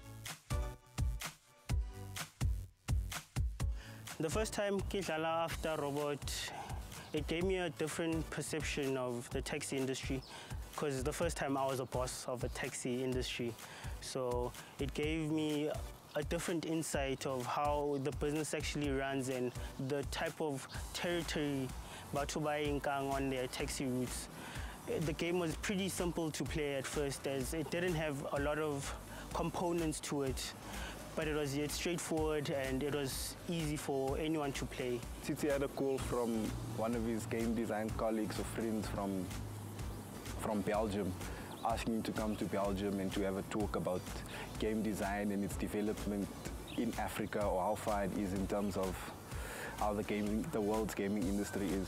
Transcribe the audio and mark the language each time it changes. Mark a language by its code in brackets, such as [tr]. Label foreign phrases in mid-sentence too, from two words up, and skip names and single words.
[en] The first time Kidlala After Robot, it gave me a different perception of the taxi industry, because the first time I was a boss of a taxi industry. So it gave me a different insight of how the business actually runs and the type of territory [tn] Batho ba inkang [en] on their taxi routes. The game was pretty simple to play at first, as it didn't have a lot of components to it, but it was yet straightforward and it was easy for anyone to play. Tsitsi had a call from one of his game design colleagues or friends from Belgium, asking him to come to Belgium and to have a talk about game design and its development in Africa, or how far it is in terms of how the world's gaming industry is.